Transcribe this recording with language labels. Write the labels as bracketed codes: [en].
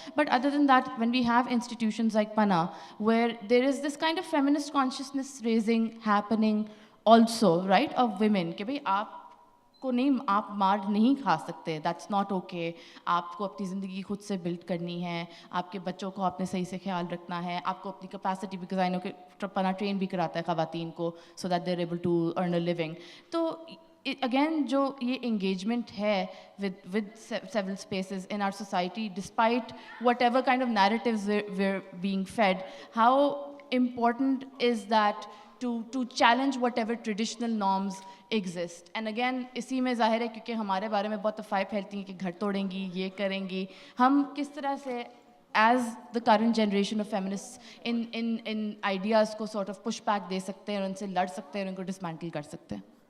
[en] But other than that, when we have institutions like PANA where there is this kind of feminist consciousness raising happening also, right, of women, [ur] کہ بھئی آپ کو نہیں, آپ مار نہیں کھا سکتے, [en] that's not okay, [ur] آپ کو اپنی زندگی خود سے بلڈ کرنی ہے, آپ کے بچوں کو آپ نے صحیح سے خیال رکھنا ہے, آپ کو اپنی کیپیسٹی, بیکاز آئی نو کہ پنا ٹرین بھی کراتا ہے خواتین کو [en] So that they are able to earn a living. [ur] تو اگین جو یہ انگیجمنٹ ہے [en] with several spaces in our society, despite whatever kind of narratives we're being fed, how important is that to challenge whatever traditional norms exist. And again [ur] اسی میں ظاہر ہے کیونکہ ہمارے بارے میں بہت افواہیں پھیلتی ہیں کہ گھر توڑیں گی, یہ کریں گی, ہم کس طرح سے [en] as the current generation of feminists in ideas [ur] کو sort of push back دے سکتے ہیں اور ان سے لڑ سکتے ہیں اور ان کو dismantle کر سکتے ہیں.